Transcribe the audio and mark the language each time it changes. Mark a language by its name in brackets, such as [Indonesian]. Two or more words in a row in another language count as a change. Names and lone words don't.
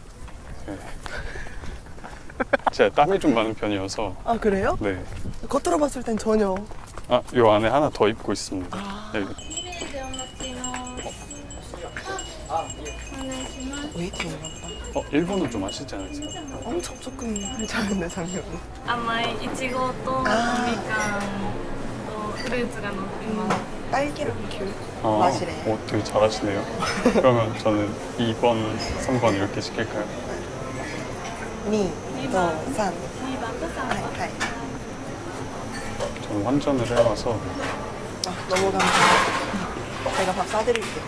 [Korean] 제가 땀이 좀 많은 편이어서. 아, 그래요? 네. 겉으로 봤을 땐 전혀. 요 안에 하나 더 입고 있습니다. 네. 웨이팅인가 보다. 일본어 좀 아시지 않으세요? 엄청 조금 할 줄 아는데 작년에. [Japanese] 甘いいちごとみかんとフルーツが乗ってます。 [Korean] 딸기랑 귤 맛이래. 되게 잘하시네요. 그러면 저는 2번, 3번 이렇게 시킬까요? 미, 도, 산. [Japanese] 2 番と3番。 하이. [Korean] 저는 환전을 해와서 너무 감사해요. 제가 밥 싸드릴게요.